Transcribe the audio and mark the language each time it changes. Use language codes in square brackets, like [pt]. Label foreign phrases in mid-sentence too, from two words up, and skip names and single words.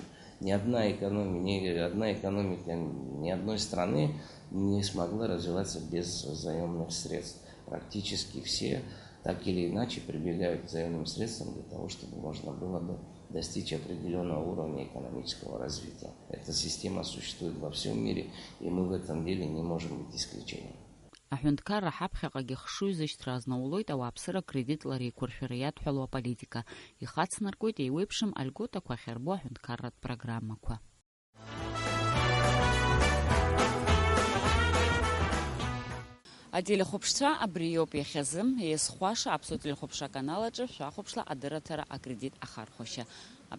[ru] Ни одна экономика ни одной страны не смогла развиваться без заемных средств. Практически все так или иначе прибегают к заемным средствам для того, чтобы можно было бы достичь определенного уровня экономического развития. Эта система существует во всем мире, и мы в этом деле не можем быть исключением. [ab] Аҳәынҭқарра ҳаԥхьаҟагь ихшыҩ изышьҭра азнаулоит ауааԥсыра кредитлар еиқәыршәара иадҳәалоу аполитика. Ихацнаркуеит еиуеиԥшым альготақәа ахьырбо аҳәынҭқарратә программақәа. Ателехәаԥшцәа абри иоуп иахьазы еизхәаша аԥсуа телехәаԥшра канал аҿы шәахәаԥшла адырраҭара акредит ахархәашьа.